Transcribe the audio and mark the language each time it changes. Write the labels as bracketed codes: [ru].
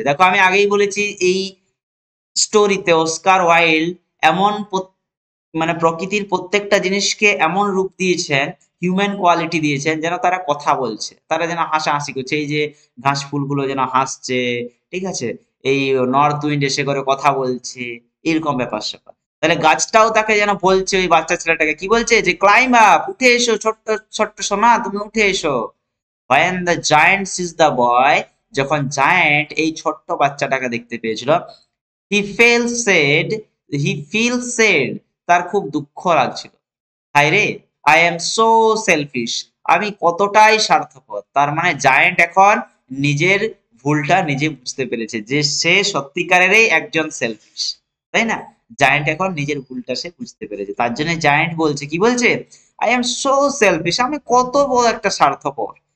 [bn] দেখো আমি আগেই বলেছি এই স্টোরিতে অস্কার ওয়াইল্ড এমন মানে প্রকৃতির প্রত্যেকটা জিনিসকে এমন রূপ দিয়েছেন, হিউম্যান কোয়ালিটি দিয়েছেন, যেন তারা কথা বলছে, তারা যেন হাসাহাসি করছে। এই যে ঘাস ফুলগুলো যেন হাসছে, ঠিক আছে, এই নর্থ উইন্ড এসে করে কথা বলছে, এরকম ব্যাপার স্যাপার। তাহলে গাছটাও তাকে যেন বলছে, ওই বাচ্চা ছেলেটাকে কি বলছে, যে ক্লাইম্ব আপ, উঠে এসো ছোট্ট ছোট্ট সোনা, তুমি উঠে এসো। [en] when the giant sees the boy, [bn] যখন জায়ান্ট এই ছোট্ট বাচ্চাটাকে দেখতে পেয়েছিল, [en] he felt sad, he feels sad, [bn] তার খুব দুঃখ লাগছিল। হায় রে, [en] I am so selfish, [bn] আমি কতটাই স্বার্থপর। তার মানে জায়ান্ট এখন নিজের ভুলটা নিজে বুঝতে পেরেছে, যে সে সত্যিকারেরই একজন সেলফিশ, তাই না? জায়ান্ট এখন নিজের ভুলটা সে বুঝতে পেরেছে। তার জন্য জায়ান্ট বলছে, কি বলছে, [en] I am so selfish, [bn] আমি কত বড় একটা স্বার্থপর।